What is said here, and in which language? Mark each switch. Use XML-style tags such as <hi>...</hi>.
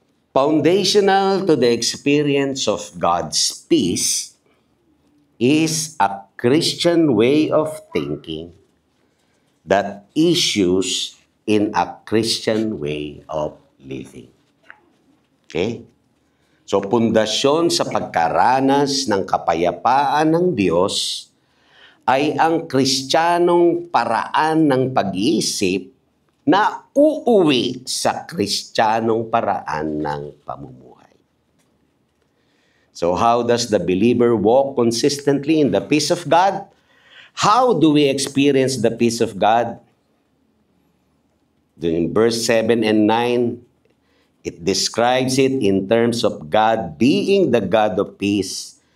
<en>Foundational to the experience of God's peace is a Christian way of thinking that issues in a Christian way of living. Okay?</en> <tl>So, pundasyon sa pagkaranas ng kapayapaan ng Diyos ay ang Kristiyanong paraan ng pag-iisip na uuwi sa Kristiyanong paraan ng pamumuhay.</tl> <en>So, how does the believer walk consistently in the peace of God? How do we experience the peace of God? In verse 7 and 9, it describes it in terms of God being the God of peace.</en>